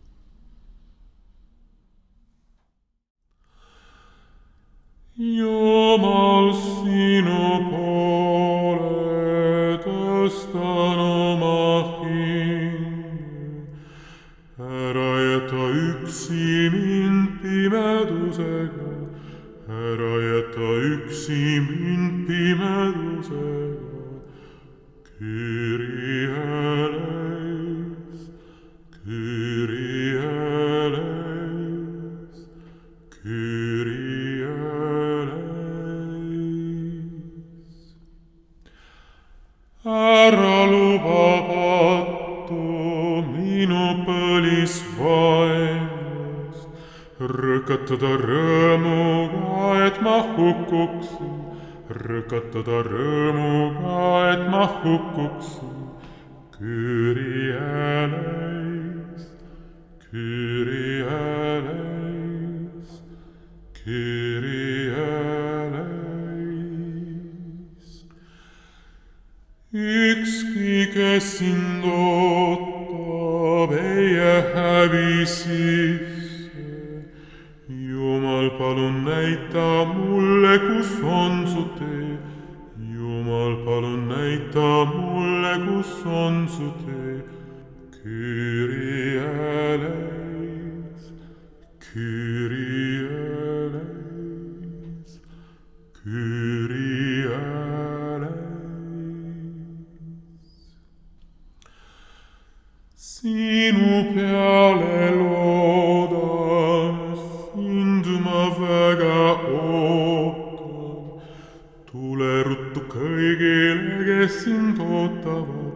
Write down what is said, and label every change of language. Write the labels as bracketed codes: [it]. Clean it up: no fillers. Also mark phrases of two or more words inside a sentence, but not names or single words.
[et] Jumal sinu poole tõstan oma hinge, ära jäta üksi mind pimedusega, ära jäta üksi mind pimedusega. [el] Κύριε ελέης, Κύριε ελέης, Κύριε ελέης. [et] Ära luba pattu minu põlisvaimust, rõkatada rõõmuga, et ma hukkuksin, rõkatada rõõmuga, et ma hukkuksin. [el] Κύριε ελέης, Κύριε ελέης, Κύριε ελέης. [et] Ükski, kes sind ootab, ei hävi sisse. Jumal, palun näi näita mulle, kus on su tee. Jumal, palun näita mulle, kus on su tee. [el] Κύριε ελέης, Κύριε ελέης, Κύριε ελέης. [et] Sinu peale loodan, sind ma väga ootan. Tule ruttu kõigile, kes sind ootavad.